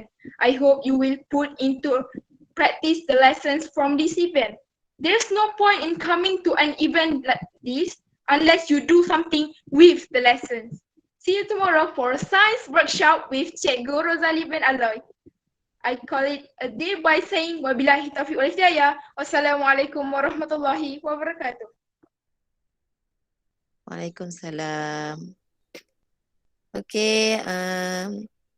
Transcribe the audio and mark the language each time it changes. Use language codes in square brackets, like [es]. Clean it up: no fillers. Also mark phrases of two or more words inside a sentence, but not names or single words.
[en] I hope you will put into practice the lessons from this event. There's no point in coming to an event like this unless you do something with the lessons. See you tomorrow for a science workshop with Cikgu Rozali bin Aloy. I call it a day by saying [ar] وبالله التوفيق والهداية. والسلام عليكم ورحمة الله وبركاته. وعليكم السلام. [en] Okey,